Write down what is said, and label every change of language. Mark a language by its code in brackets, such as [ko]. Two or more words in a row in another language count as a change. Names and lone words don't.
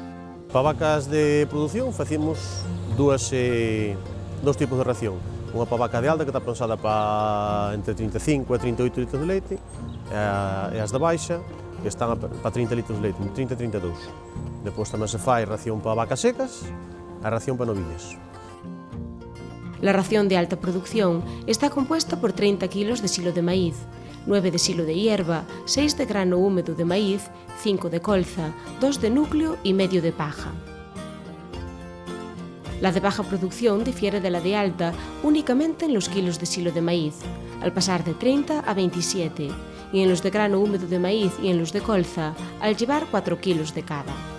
[gl] Para vacas de produción facemos 2 tipos de ración. Unha para vaca de alta, que está pensada para entre 35 e 38 litros de leite, e as de baixa, que están para 30 litros de leite, 30 e 32. Depois tamén se fai ración para vacas secas e ración para novillas. [es] La ración de alta producción está compuesta por 30 kilos de silo de maíz, 9 de silo de hierba, 6 de grano húmedo de maíz, 5 de colza, 2 de núcleo y medio de paja. La de baja producción difiere de la de alta únicamente en los kilos de silo de maíz, al pasar de 30 a 27, y en los de grano húmedo de maíz y en los de colza, al llevar 4 kilos de cada.